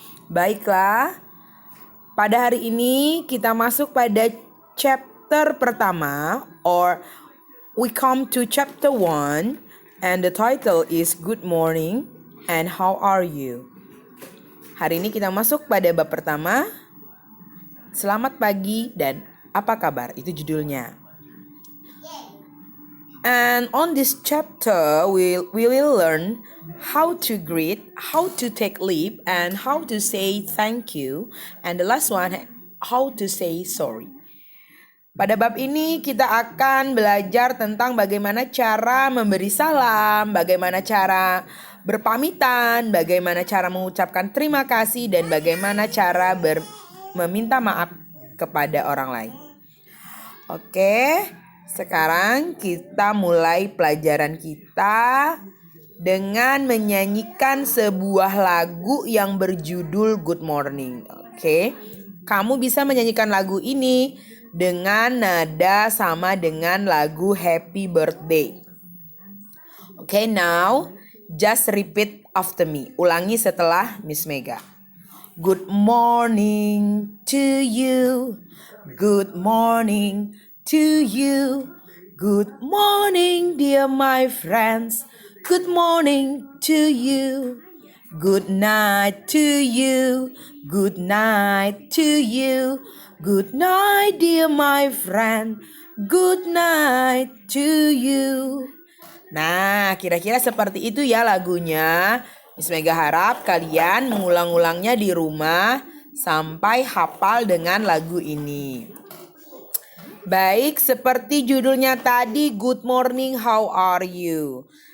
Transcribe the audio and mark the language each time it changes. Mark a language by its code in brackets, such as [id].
[id] Baiklah, pada hari ini kita masuk pada chapter pertama, [en] or we come to chapter 1, and the title is Good Morning and How Are You? [id] Hari ini kita masuk pada bab pertama, Selamat pagi dan apa kabar? Itu judulnya. [en] And on this chapter, we will learn how to greet, how to take leave, and how to say thank you. And the last one, how to say sorry. [id] Pada bab ini kita akan belajar tentang bagaimana cara memberi salam, bagaimana cara berpamitan, bagaimana cara mengucapkan terima kasih, dan bagaimana cara meminta maaf kepada orang lain. Oke. Sekarang kita mulai pelajaran kita dengan menyanyikan sebuah lagu yang berjudul Good Morning. Oke, kamu bisa menyanyikan lagu ini dengan nada sama dengan lagu Happy Birthday. [en] Oke, now just repeat after me. [id] Ulangi setelah Miss Mega. [en] Good morning to you. Good morning to you. Good morning, dear my friends. Good morning to you. Good night to you. Good night to you. Good night, dear my friend. Good night to you. [id] Nah, kira-kira seperti itu ya lagunya. Miss Mega harap kalian mengulang-ulangnya di rumah sampai hafal dengan lagu ini. Baik, seperti judulnya tadi, Good Morning, How Are You?